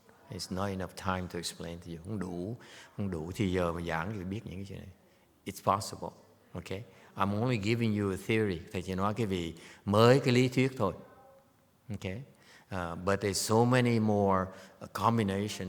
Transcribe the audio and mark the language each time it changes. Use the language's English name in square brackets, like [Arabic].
[English] It's not enough time to explain to you. [Vietnamese] Không đủ thì giờ mà giảng thì biết những cái chuyện này. [English] It's possible. Okay? I'm only giving you a theory. [Vietnamese] Thầy chỉ nói cái vị mới cái lý thuyết thôi. [English] Okay? But there's so many more combination.